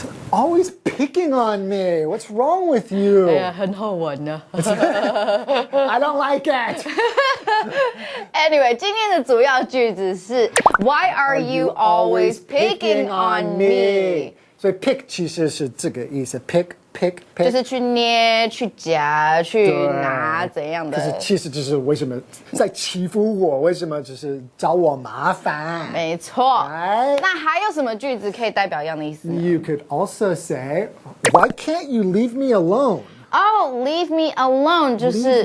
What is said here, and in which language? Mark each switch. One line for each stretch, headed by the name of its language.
English: Always picking on me. What's wrong with you?
Chinese: 很好玩呢。
English: I don't like it. Anyway，
Chinese: 今天的主要句子是
English: Why are you always picking on me？
Chinese: 所以 pick 其实是这个意思 ，pick。就是去捏、去夹、去拿怎样的？可是其实就是为什么在欺负我？为什么就是找我麻烦？没错。
English: Right?
Chinese: 那还有什么句子可以代表一样的意思呢？
English: You could also say, Why can't you leave me alone? Leave me alone
Chinese: 就是